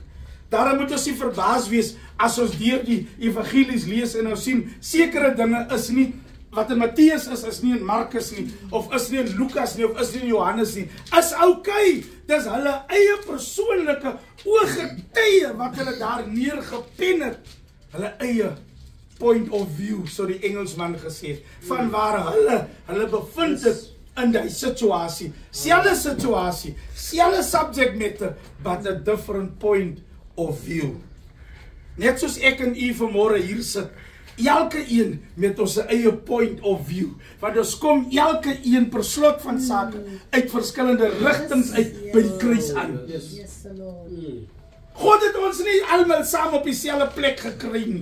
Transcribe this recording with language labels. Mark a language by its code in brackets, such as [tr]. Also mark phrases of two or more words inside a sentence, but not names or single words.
[af] Daarom moet ons nie verbaas wees as ons deur die evangelies lees en nou sien sekere dinge is nie wat in Matteus is nie in Markus nie, of is nie in Lukas nie, of is nie in Johannes nie. Is okay. Dis hulle eie persoonlike ooggetuie wat hulle daar neergepen het. Hulle eie [en] point of view, [af] so die Engelsman gesê het, van waar hulle bevind het in die situasie. Selfde situasie, selfde [en] subject matter, but a different point of view. [af] Net soos ek en u vanmôre hier sit, elke een met ons eie [en] point of view, [af] want ons kom elke een per slot van sake uit verskillende rigtings uit by die kruis aan. God het ons nie almal saam op dieselfde plek gekry nie.